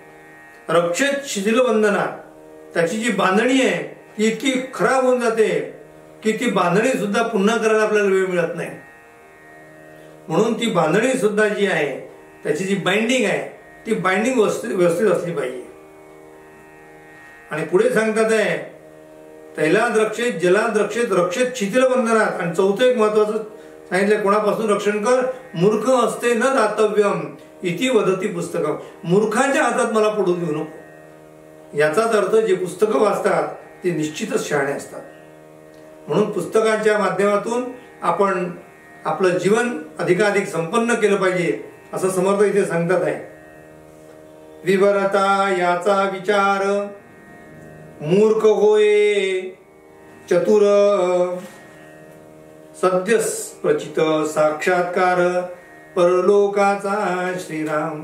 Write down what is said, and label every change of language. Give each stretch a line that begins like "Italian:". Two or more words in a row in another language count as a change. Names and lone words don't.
Sanskrit: रक्षेत शिथिल बंधनात,
Marathi: त्याची जी बांधणी आहे ती इतकी खराब होऊन जाते की ती बांधणी सुद्धा पुन्हा करायला आपल्याला वेळ मिळत नाही. म्हणून ती बांधणी सुद्धा जी आहे, त्याची जी बाइंडिंग आहे ती बाइंडिंग व्यवस्थित असली पाहिजे. आणि पुढे सांगतात आहे
Sanskrit: तैलाद रक्षेत जलाद रक्षेत रक्षेत शिथिल बंधनात.
Marathi: आणि चौथं एक महत्वाचं सांगितलं, कोणापासून रक्षण कर,
Sanskrit: मूर्ख असते न दातव्यम इति वदती पुस्तकम.
Marathi: मूर्खांच्या हातात मला पडू देऊ नको. याचाच अर्थ जे पुस्तकं वाचतात ते निश्चितच शहाणे असतात. म्हणून पुस्तकांच्या माध्यमातून आपण आपलं जीवन अधिकाधिक संपन्न केलं पाहिजे असं समर्थ इथे सांगतात आहे. विवरता याचा विचार मूर्ख होय चतुर सद्यस प्रचित साक्षात्कार परलोकाचा श्रीराम.